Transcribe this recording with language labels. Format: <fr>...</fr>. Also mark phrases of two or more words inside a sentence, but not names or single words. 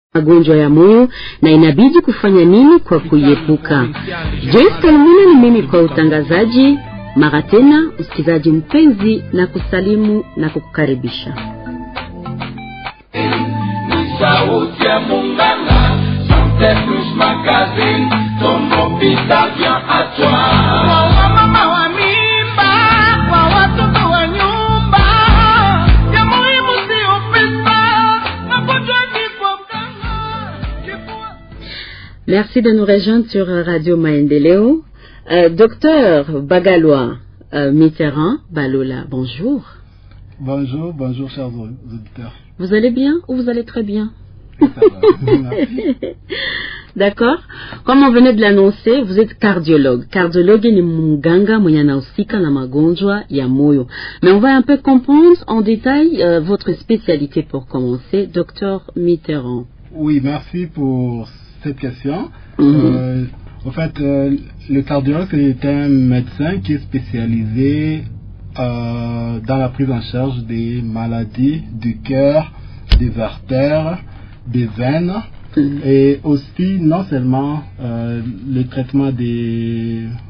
<sw>magonjwa ya moyo na inabidi kufanya nini kwa kuiepuka. Joyce Kalumuna ni mimi kwa utangazaji. Mara tena msikizaji mpenzi, na kusalimu na kukukaribisha. Sauti ya Munganga,</sw> <fr>Santé Plus Magazine, ton hôpital vient à toi.</fr> <sw>Mama wa mimba, kwa watoto wa nyumba, ya muhimu sio pesa, magonjwa ni kwa mganga.</sw> <fr>Merci de nous rejoindre sur Radio Maendeleo. Docteur Bagalois Mitterrand Balola, bonjour. Bonjour, chers auditeurs. Vous allez bien ou vous allez très bien? Ça va, D'accord. Comme on venait de l'annoncer, vous êtes cardiologue.</fr> <sw>Cardiologue ni munganga mwenye anahusika na magonjwa ya moyo.</sw> <fr>Mais on va un peu comprendre en détail votre spécialité pour commencer, docteur Mitterand. Oui, merci pour cette question. En fait, le cardiologue c'est un médecin qui est spécialisé dans la prise en charge des maladies du cœur, des artères, des veines, et aussi non seulement le traitement de</fr>